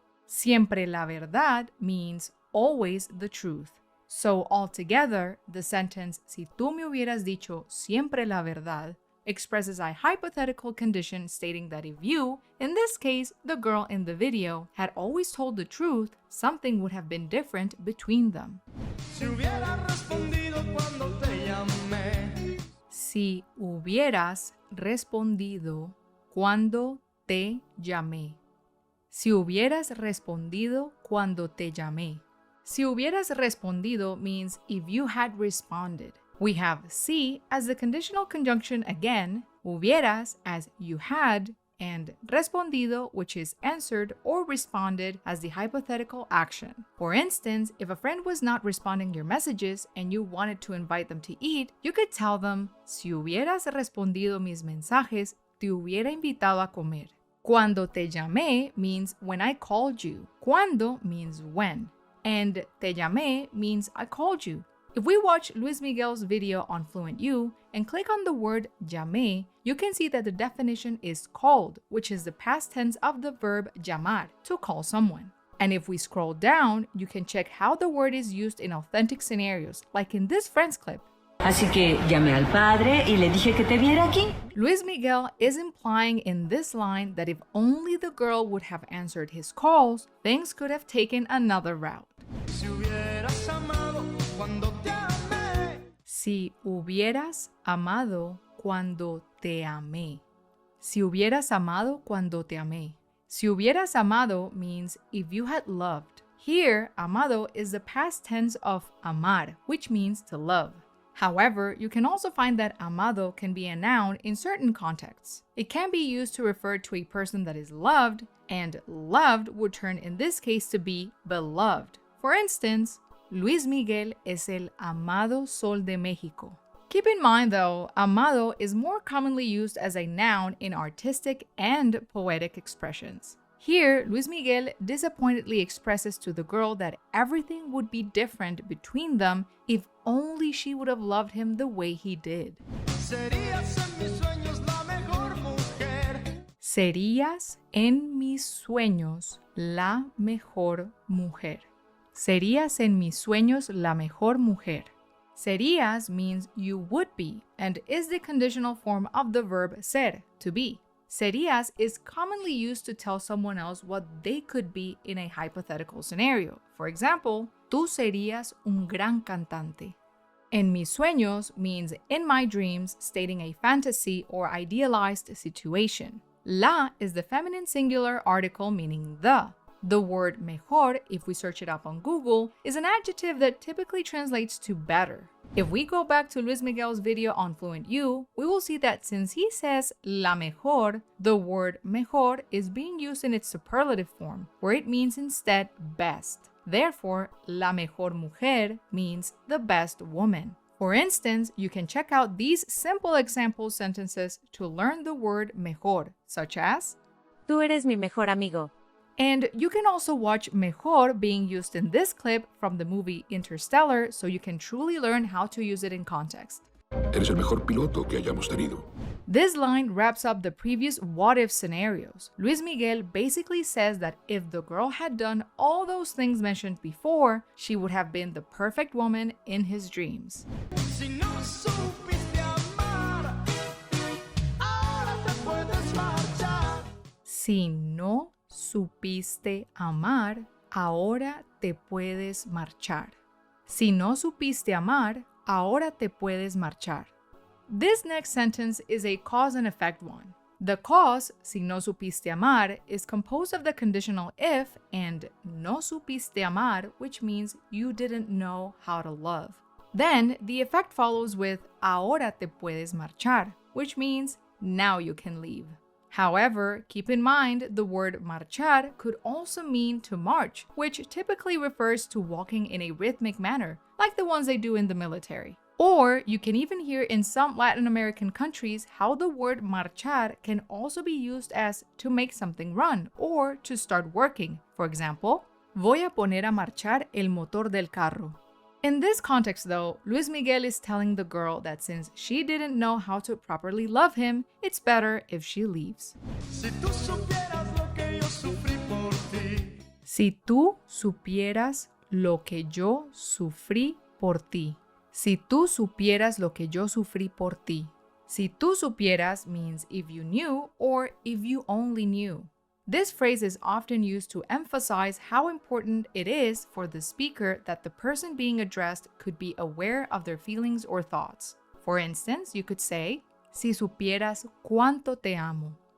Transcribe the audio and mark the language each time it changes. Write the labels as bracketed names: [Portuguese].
[Spanish] Siempre la verdad [English] means always the truth. So altogether, the sentence [Spanish] si tú me hubieras dicho siempre la verdad [English] expresses a hypothetical condition stating that if you, in this case the girl in the video, had always told the truth, something would have been different between them. [Spanish] Si hubiera respondido cuando te llamé. Si hubieras respondido cuando te llamé. Si hubieras respondido cuando te llamé. Si hubieras respondido [English] means if you had responded. We have si as the conditional conjunction again, hubieras as you had, and respondido, which is answered or responded, as the hypothetical action. For instance, if a friend was not responding your messages and you wanted to invite them to eat, you could tell them, [Spanish] si hubieras respondido mis mensajes, te hubiera invitado a comer. Cuando te llamé [English] means when I called you. Cuando means when. And [Spanish] te llamé [English] means I called you. If we watch Luis Miguel's video on FluentU and click on the word llamé, you can see that the definition is called, which is the past tense of the verb llamar, to call someone. And if we scroll down, you can check how the word is used in authentic scenarios, like in this Friends clip. [Spanish] Así que llamé al padre y le dije que te viera aquí. [English] Luis Miguel is implying in this line that if only the girl would have answered his calls, things could have taken another route. [Spanish] Si hubieras amado cuando te amé. Si hubieras amado cuando te amé. Si hubieras amado cuando te amé. Si hubieras amado [English] means if you had loved. Here, amado is the past tense of amar, which means to love. However, you can also find that amado can be a noun in certain contexts. It can be used to refer to a person that is loved, and loved would turn in this case to be beloved. For instance, [Spanish] Luis Miguel es el amado sol de México. [English] Keep in mind though, amado is more commonly used as a noun in artistic and poetic expressions. Here, Luis Miguel disappointedly expresses to the girl that everything would be different between them if only she would have loved him the way he did. [Spanish] Serías en mis sueños la mejor mujer. Serías en mis sueños la mejor mujer. Serías en mis sueños la mejor mujer. [English] Serías means you would be and is the conditional form of the verb ser, to be. Serías is commonly used to tell someone else what they could be in a hypothetical scenario. For example, [Spanish] tú serías un gran cantante. En mis sueños [English] means in my dreams, stating a fantasy or idealized situation. La is the feminine singular article meaning the. The word mejor, if we search it up on Google, is an adjective that typically translates to better. If we go back to Luis Miguel's video on FluentU, we will see that since he says [Spanish] la mejor, [English] the word mejor is being used in its superlative form, where it means instead best. Therefore, [Spanish] la mejor mujer [English] means the best woman. For instance, you can check out these simple example sentences to learn the word mejor, such as [Spanish] Tú eres mi mejor amigo. [English] And you can also watch mejor being used in this clip from the movie Interstellar so you can truly learn how to use it in context. [Spanish] Eres el mejor piloto que hayamos tenido. [English] This line wraps up the previous what-if scenarios. Luis Miguel basically says that if the girl had done all those things mentioned before, she would have been the perfect woman in his dreams. [Spanish] Si no supiste amar, ahora te puedes marchar. Si no supiste amar, ahora te puedes marchar. Si no supiste amar, ahora te puedes marchar. [English] This next sentence is a cause and effect one. The cause, [Spanish] si no supiste amar, [English] is composed of the conditional if and [Spanish] no supiste amar, [English] which means you didn't know how to love. Then, the effect follows with [Spanish] ahora te puedes marchar, [English] which means now you can leave. However, keep in mind the word marchar could also mean to march, which typically refers to walking in a rhythmic manner, like the ones they do in the military. Or you can even hear in some Latin American countries how the word marchar can also be used as to make something run or to start working. For example, [Spanish] voy a poner a marchar el motor del carro. [English] In this context though, Luis Miguel is telling the girl that since she didn't know how to properly love him, it's better if she leaves. [Spanish] Si tú supieras lo que yo sufrí por ti. Si tú supieras lo que yo sufrí por ti. Si tú supieras lo que yo sufrí por ti. Si tú supieras [English] means if you knew or if you only knew. This phrase is often used to emphasize how important it is for the speaker that the person being addressed could be aware of their feelings or thoughts. For instance, you could say, [Spanish] si supieras cuánto te amo.